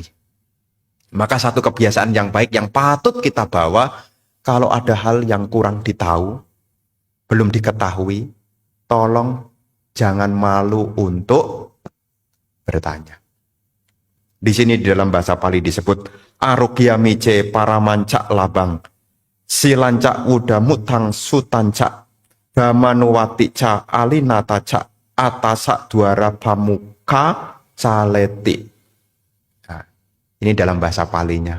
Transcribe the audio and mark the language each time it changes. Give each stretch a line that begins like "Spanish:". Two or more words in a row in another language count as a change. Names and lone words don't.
Indonesian: Maka satu kebiasaan yang baik yang patut kita bawa, kalau ada hal yang kurang ditahu, belum diketahui, tolong jangan malu untuk bertanya. Di sini di dalam bahasa Pali disebut
Pali: arogya mice paramancak labang, silancak uda mutang sutanca, damanuwati ca alinata ca, atasa duara pamuka caleti.
Indonesian: Nah, ini dalam bahasa Palinya.